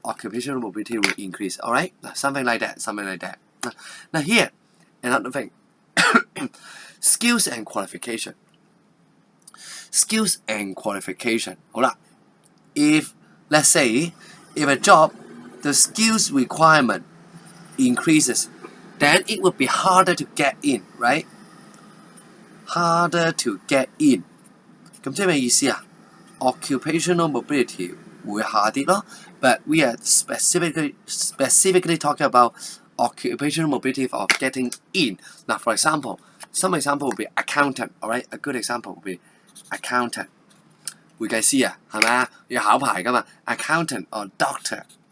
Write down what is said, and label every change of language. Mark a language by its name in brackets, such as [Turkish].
[English] Occupational mobility will increase. Alright， something like that. Now here, another thing, skills and qualification. Skills and qualification. [Cantonese] 好啦 [English] if let's say if a job the skills requirement increases, then it would be harder to get in, right? Harder to get in. [Cantonese] 咁即係咩意思啊 ？Occupational mobility 會下跌咯。 [English] But we are specifically talking about occupational mobility of getting in. Now, for example, some example would be accountant. Alright, a good example would be accountant. [Cantonese] 會計師啊，係咪啊？要考牌㗎嘛 ？ [English] Accountant or doctor.